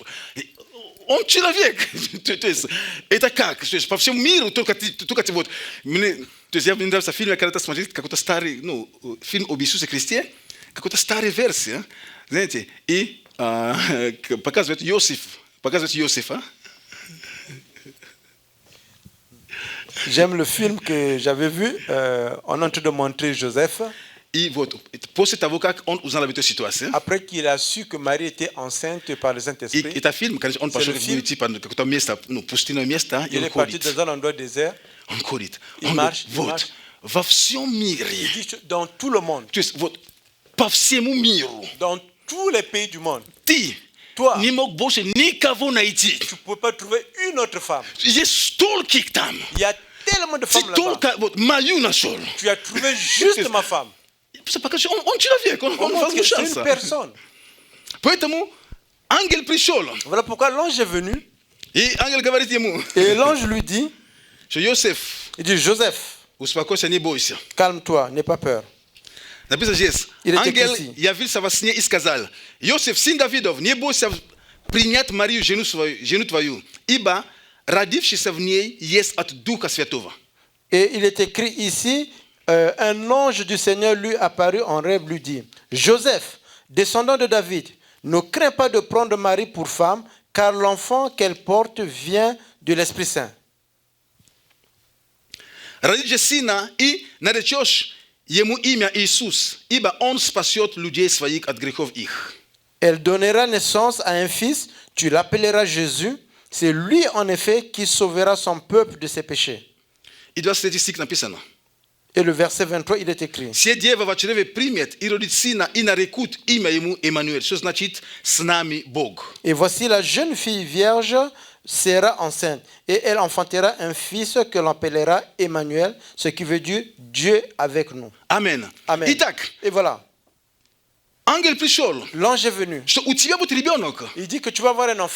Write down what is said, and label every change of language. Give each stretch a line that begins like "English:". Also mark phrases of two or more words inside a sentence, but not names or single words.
Russian: Он человек. То есть, это как? То есть, по всему миру только вот. То есть, я мне нравится фильм, я когда-то смотрел, какой-то старый, фильм об Иисусе Христе, какая-то старая версия, знаете, и показывает Иосифа.
French: J'aime le film que j'avais vu. On est en train de montrer Joseph.
Russian: И вот, после того, как он узнал об этой ситуации,
French: Après qu'il a su que Marie était enceinte par le
Russian: и
French: Saint-Esprit,
Russian: это фильм, конечно, он пошел в какое-то место, пустынное место, и
French: il
Russian: он
French: est parti
Russian: ходит.
French: dans un endroit désert.
Russian: Он ходит.
French: Il
Russian: Он
French: marche,
Russian: говорит,
French: il
Russian: вот,
French: marche.
Russian: во всем мире,
French: Il dit dans tout le monde,
Russian: то есть вот по всему миру,
French: dans tous les pays du monde,
Russian: ты
French: Toi.
Russian: не мог больше никого найти.
French: tu ne peux pas trouver une autre femme.
Russian: Есть стольких там.
French: Il y a tellement de
Russian: Ты
French: femmes là-bas.
Russian: только вот мою нашел.
French: Tu as trouvé juste ma femme.
Russian: Потому что он человек, он
French: On montre que c'est une
Russian: возмущался.
French: personne.
Russian: Поэтому ангел пришел,
French: Voilà pourquoi l'ange est venu
Russian: и ангел говорит ему,
French: et l'ange lui dit,
Russian: что Иосиф,
French: il dit Joseph,
Russian: успокойся, не бойся.
French: calme-toi, n'aie pas peur.
Russian: Написано здесь,
French: Il est
Russian: ангел
French: écrit ici.
Russian: явился во сне и сказал, Иосиф, сын Давидов, не бойся принять Марию, жену твою, ибо родившийся в ней есть от Духа Святого.
French: Et il est écrit ici, un ange du Seigneur lui apparut en rêve, lui dit, Joseph, descendant de David, ne crains pas de prendre Marie pour femme, car l'enfant qu'elle porte vient de l'Esprit Saint.
Russian: Родишь сына и наречешь ему имя Иисус, ибо он спасет людей своих от грехов их.
French: Elle donnera naissance à un fils, tu l'appelleras Jésus, c'est lui en effet qui sauvera son peuple de ses péchés.
Russian: И 23 стих написано.
French: Et le verset 23, il est écrit.
Russian: Все дева в чреве примет и родит сына, и нарекут имя ему Эммануэль. Что значит «с нами Бог».
French: Et voici la jeune fille vierge sera enceinte, et elle enfantera un fils que l'on appellera Emmanuel, ce qui veut dire Dieu avec nous.
Russian: Амен.
French: Amen.
Russian: Итак,
French: Et voilà,
Russian: Ангел пришёл.
French: L'ange est venu.
Russian: Что у тебя будет ребёнок.
French: Il dit que tu vas avoir un enfant,